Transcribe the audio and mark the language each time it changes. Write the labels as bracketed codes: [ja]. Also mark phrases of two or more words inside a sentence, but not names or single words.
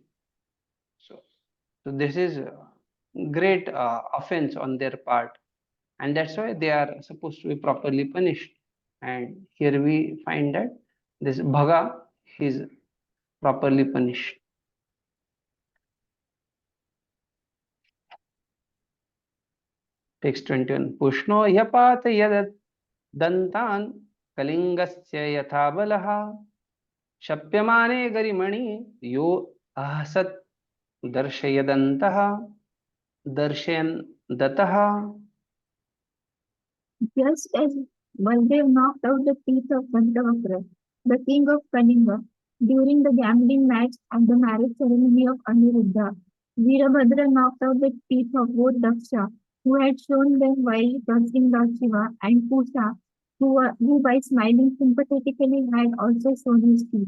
[en] So this is a great offense on their part, and that's why they are supposed to be properly punished. And here we find that this Bhaga is properly punished. Text 21. [sa] Pushno yapat yadat dantan kalingasya yatha balaha shapyamane garimani yo ahasat darshayadantah darshayan dataha. [en] Just as Baldev knocked out the teeth of Dantavakra, the king of Kalinga, during the gambling match at the marriage ceremony of Aniruddha, Veerabhadra knocked out the teeth of both Daksha, who had shown them while cursing Lord Shiva, and Pusha, who by smiling sympathetically had also shown his teeth.